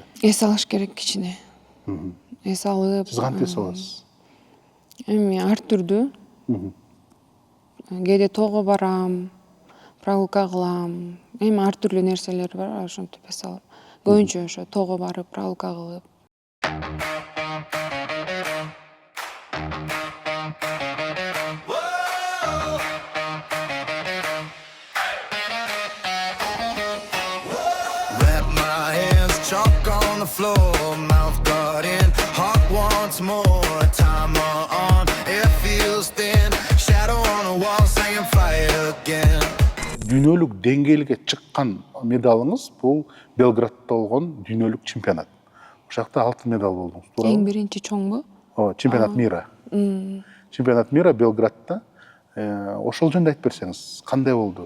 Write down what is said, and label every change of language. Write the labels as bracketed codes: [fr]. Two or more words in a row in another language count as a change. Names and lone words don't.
[ky] Эс алыш керек кичине. Эс алып. Сиз кантип эс аласыз? Эми ар түрдүү. Кээде тоого барам, прогулка кылам. Эми ар түрлүү нерселер бар, ошентип эс алам. Көбүнчө ошо тоого барып, прогулка кылып. [en] Wrap my hands, chalk on the floor, mouth guard in, heart wants more, timer on, it feels thin, shadow on the wall saying fire again. [ky] Дүйнөлүк деңгээлге чыккан медалыңыз бул Белградта болгон дүйнөлүк чемпионат. Ошол жакта алтын медаль болдуңуз, туурабы? Эң биринчи чоңбу? [ru] Чемпионат мира. Чемпионат мира [ky] Белградта. Ошол жөнүндө айтып берсеңиз, кандай болду?